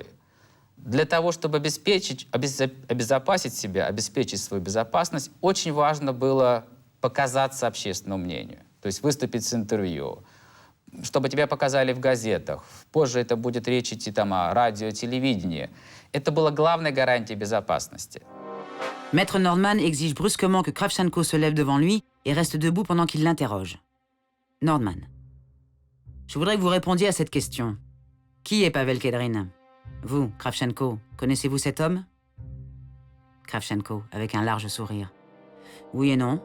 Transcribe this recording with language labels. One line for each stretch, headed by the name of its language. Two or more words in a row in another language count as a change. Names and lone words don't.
Russian: Для того, чтобы обезопасить себя, обеспечить свою безопасность, очень важно было показаться общественному мнению. То есть выступить с интервью, чтобы тебя показали в газетах. Позже это будет речь идти там о радио, телевидении. Это была главная гарантия безопасности.
French: Maître Nordman exige brusquement que Kravchenko se lève devant lui et reste debout pendant qu'il l'interroge. Nordman: je voudrais que vous répondiez à cette question. Qui est Pavel Kedrin? Vous, Kravchenko, connaissez-vous cet homme? Kravchenko, avec un large sourire: oui et non.